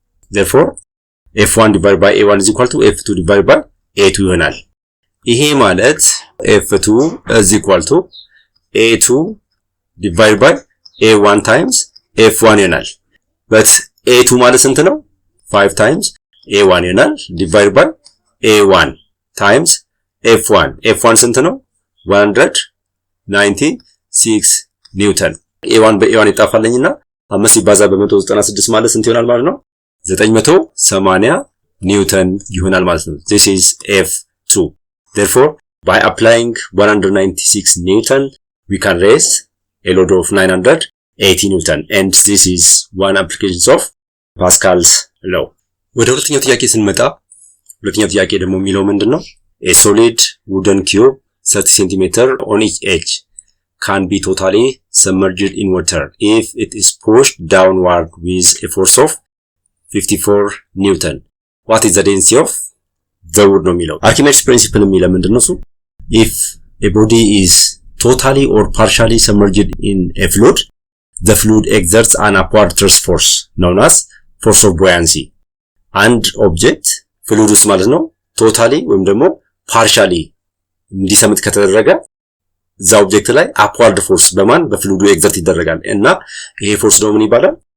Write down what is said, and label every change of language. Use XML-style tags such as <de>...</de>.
<en>therefore F1 divided by A1 is equal to F2 divided by A2 ይሆናል።</en> <am>ይሄ ማለት</am> <en>F2 is equal to A2 divided by A1 times F1 ይሆናል። but A2</en> <am>ማለት ስንት ነው?</am> <en>5 times A1 ይሆናል divided by A1 times F1.</en> <am>F1 ስንት ነው? 196 ኒውተን። A1 በA1 ይጣፋልኝና 5 ሲባዛ በ196 ማለት ስንት ይሆናል ማለት ነው? 980 ኒውተን ይሆናል ማለት ነው።</am> <en>This is F2. Therefore By applying 196 Newton, we can raise a load of 980 Newton. And this is one application of Pascal's law.</en> <am>ወደ ሁለተኛው ጥያቄ ስንመጣ ሁለተኛው ጥያቄ ደግሞ የሚለው ምንድነው?</am> <en>A solid wooden cube 30 cm on each edge can be totally submerged in water if it is pushed downward with a force of 54 Newton. What is the density of the wood?</en> <am>ነው የሚለው Archimedes principle የሚለው ምንድነው?</am> <en>If a body is totally or partially submerged in a fluid, the fluid exerts an upward thrust force known as force of buoyancy.</en> <am>And object fluid ውስጥ ማለት ነው totally ወይም ደግሞ partially እንዲሰምጥ ከተደረገ እዛ ኦብጀክት ላይ upward force በማን በፍሉዱ ኤግዘርት ይደረጋል እና ይሄ ፎርስ ደግሞ ምን ይባላል?</am>